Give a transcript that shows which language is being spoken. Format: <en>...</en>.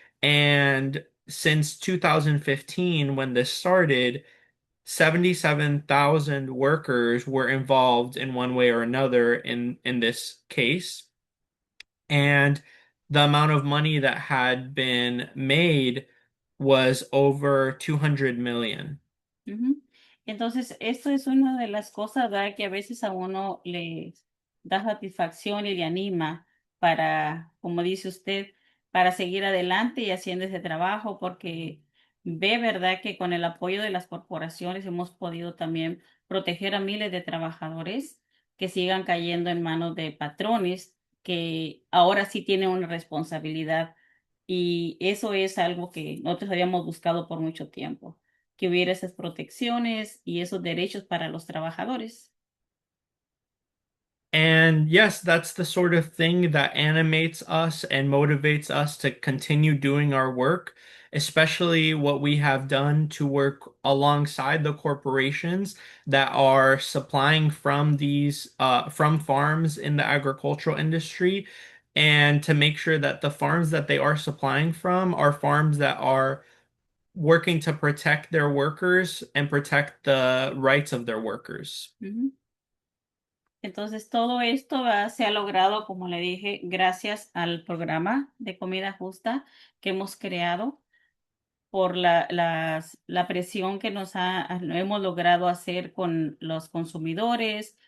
<en>And since 2015, when this started, 77,000 workers were involved in one way or another in this case. And the amount of money that had been made was over 200 million. Ujú.</en> <es>Entonces, esto es una de las cosas, ¿verdad? Que a veces a uno le da satisfacción y le anima para, como dice usted, para seguir adelante y haciendo ese trabajo, porque ve, ¿verdad? Que con el apoyo de las corporaciones hemos podido también proteger a miles de trabajadores que sigan cayendo en manos de patrones que ahora sí tienen una responsabilidad. Y eso es algo que nosotros habíamos buscado por mucho tiempo que hubiera esas protecciones y esos derechos para los trabajadores.</es> <en>And yes, that's the sort of thing that animates us and motivates us to continue doing our work. especially what we have done to work alongside the corporations that are supplying from these from farms in the agricultural industry, and to make sure that the farms that they are supplying from are farms that are working to protect their workers and protect the rights of their workers. Ujú.</en> <es>Entonces, todo esto se ha logrado, como le dije, gracias al programa de comida justa que hemos creado por la presión que hemos logrado hacer con los consumidores.</es>